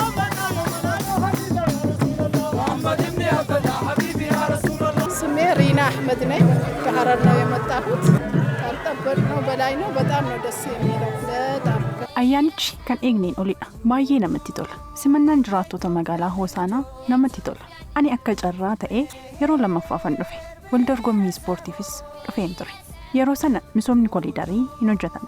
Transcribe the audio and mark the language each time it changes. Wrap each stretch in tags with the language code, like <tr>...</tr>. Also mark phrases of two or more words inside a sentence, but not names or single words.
<am>ስሜ ሪና አህመድ ነኝ። ከሐረር ነው የመጣሁት። ካልጠበቅነው በላይ ነው። በጣም ነው ደስ የሚለው። በጣም</am> <om>ayyaanichi kan eegneen olidha. Baay'ee namatti tola. Simannaan jiraattota magaalaa Hoosaanaa namatti tola. Ani akka carraa ta'ee yeroo lammaffaafan dhufe. Waldorgommii ispoortiifis dhufeen ture. Yeroo sana misoomni koliidarii hin hojjetamne.</om>